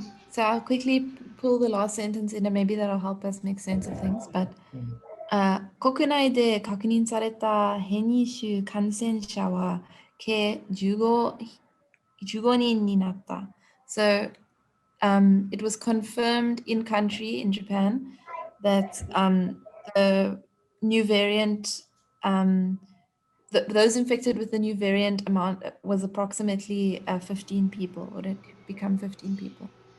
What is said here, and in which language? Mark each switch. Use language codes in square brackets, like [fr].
[en] So I'll quickly pull the last sentence in and maybe that'll help us make sense of things. [ja] But 国内で確認された変異種感染者は計15人になった。 [en] So it was confirmed in country in Japan that the new variant, those infected with the new variant amount was approximately 15 people, or it become 15 people.